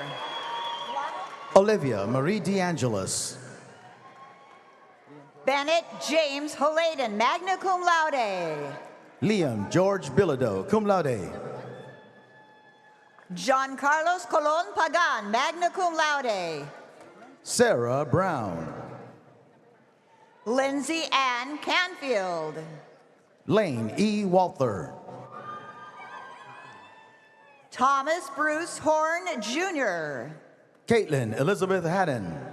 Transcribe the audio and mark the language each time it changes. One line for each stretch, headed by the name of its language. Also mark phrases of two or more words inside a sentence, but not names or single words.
English: Olivia Marie DeAngelis. Bennett James Haladen,
Latin: magna cum laude.
English: Liam George Bilodeau,
Latin: cum laude.
English: John Carlos Colon Pagan,
Latin: magna cum laude.
English: Sarah Brown. Lindsay Ann Canfield. Lane E. Walther. Thomas Bruce Horn Jr. Caitlin Elizabeth Haddon.